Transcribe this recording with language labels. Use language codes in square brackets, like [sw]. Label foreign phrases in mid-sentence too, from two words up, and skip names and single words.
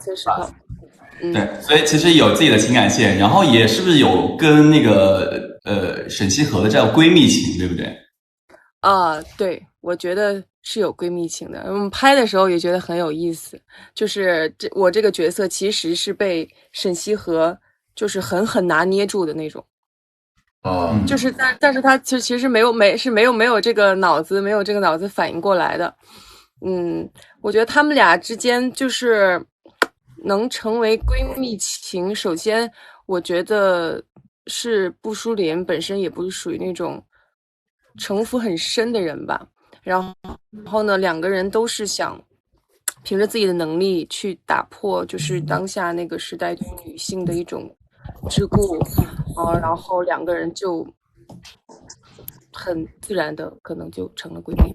[zh] 對，所以其實有自己的情感線，然後也是不是有跟那個沈西河的這樣閨蜜情，對不對？對，我覺得是有閨蜜情的。我們拍的時候也覺得很有意思，就是我這個角色其實是被沈西河就是狠狠拿捏住的那種。就是但是他其實沒有這個腦子反應過來的。我覺得他們倆之間就是能成為閨蜜情，首先我覺得是布書林本身也不是屬於那種城府很深的人吧，然後呢，兩個人都是想憑着自己的能力去打破就是當下那個時代對女性的一種桎梏，然後兩個人就很自然的可能就成了閨蜜。